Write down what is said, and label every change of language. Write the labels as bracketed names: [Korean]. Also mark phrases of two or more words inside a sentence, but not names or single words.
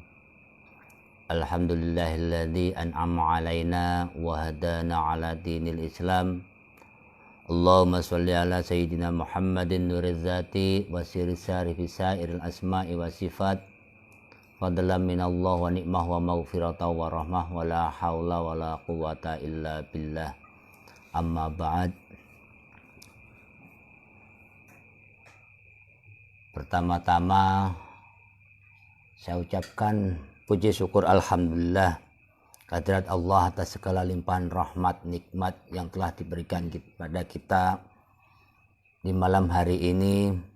[Arabic] الحمد لله الذي أنعم علينا وهدانا على دين الإسلام. اللهم صل على سيدنا محمد نور الذات وسر الساري في سائر الأسماء والصفات. فضلا من الله ونعمة ومغفرة ورحمة ولا حول ولا قوة إلا بالله. أما بعد. [Indonesian] Pertama-tama saya ucapkan puji syukur alhamdulillah kehadirat Allah atas segala limpahan rahmat nikmat yang telah diberikan kepada kita di malam hari ini.